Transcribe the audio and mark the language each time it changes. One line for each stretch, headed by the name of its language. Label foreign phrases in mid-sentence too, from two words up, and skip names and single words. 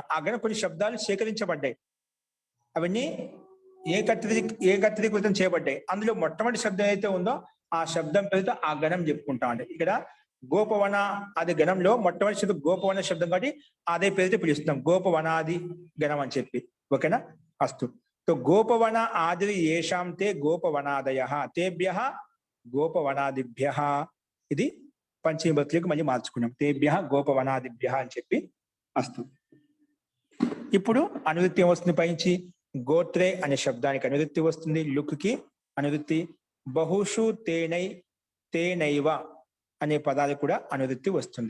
Telugu: ఆ గణం కొన్ని శబ్దాలు సేకరించబడ్డాయి, అవన్నీ ఏకత్రీకృతం చేయబడ్డాయి. అందులో మొట్టమొదటి శబ్దం ఏదైతే ఉందో ఆ శబ్దం పేరుతో ఆ గణం చెప్పుకుంటాం. అంటే ఇక్కడ గోపవన అది గణంలో మొట్టమొదటి శబ్దం గోపవన శబ్దం కాబట్టి అదే పేరుతో పిలుస్తున్నాం గోపవనాది గణం అని చెప్పి. ఓకేనా?
Sanskrit: అస్తు. तो गोपवन आदि येषां ते गोपवनादयः तेभ्यः గోపవనాదిభ్యః
Telugu: ఇది పంచమీ భక్తులకు మళ్ళీ మార్చుకున్నాం.
Sanskrit: తేభ్యః గోపవనాదిభ్యః
Telugu: అని చెప్పి. అస్తు. ఇప్పుడు అనువృత్తి ఏమొస్తుంది పైనుంచి గోత్రే అనే శబ్దానికి అనువృత్తి వస్తుంది, లుక్కి అనువృత్తి, బహుషు తేనై తేనైవ అనే పదాలు కూడా అనువృత్తి వస్తుంది.